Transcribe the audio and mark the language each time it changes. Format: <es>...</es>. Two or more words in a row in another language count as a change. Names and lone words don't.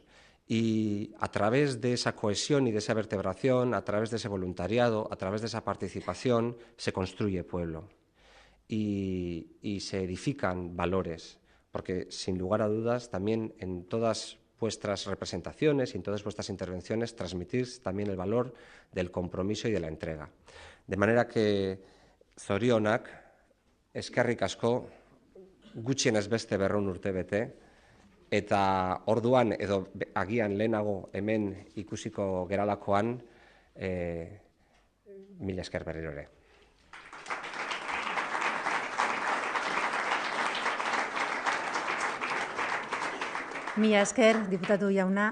<es>Y a través de esa cohesión y de esa vertebración, a través de ese voluntariado, a través de esa participación, se construye pueblo y se edifican valores, porque sin lugar a dudas también en todas vuestras representaciones y en todas vuestras intervenciones transmitís también el valor del compromiso y de la entrega.</es> <eu>De manera que zorionak, eskerrik asko, gutxienez beste 200 urte bete, eta orduan edo agian lehenago hemen ikusiko geralakoan, mila esker berriro ere. Mila esker, diputatu jauna.</eu>